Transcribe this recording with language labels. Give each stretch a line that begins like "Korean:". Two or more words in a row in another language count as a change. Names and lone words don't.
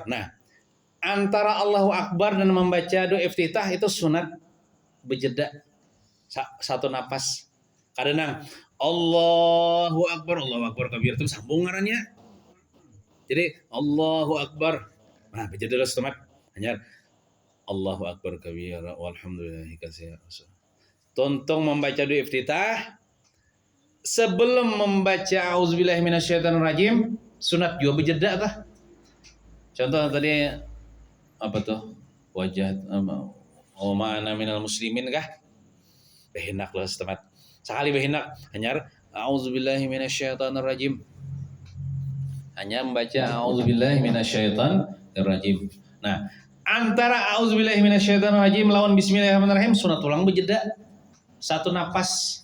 Banjar: Nah, antara
Arabic: Allahu Akbar
Banjar: dan membaca doa iftitah itu sunat bejeda satu napas. Kadang
Arabic: Allahu Akbar kabir
Banjar: itu sambung ngarannya.
Arabic: Jadi Allahu Akbar.
Banjar: Nah, bejeda tomat hanya
Arabic: Allahu Akbar kabira walhamdulillahi katsira.
Banjar: Tontong membaca doa iftitah sebelum membaca
Arabic: auzubillahi minasyaitonirrajim
Banjar: sunat juga bejeda tah. Contoh tadi apa tuh?
Arabic: Wajah wa ma'ana minal muslimin kah?
Banjar: Behinak lah setemat. Sekali behinak hanya
Arabic: auzubillahi minasyaitonirrajim.
Banjar: Hanya membaca
Arabic: auzubillahi minasyaitonirrajim.
Banjar: Nah, antara
Arabic: auzubillahi minasyaitonirrajim
Banjar: lawan bismillahirrahmanirrahim sunat ulang bejeda satu napas.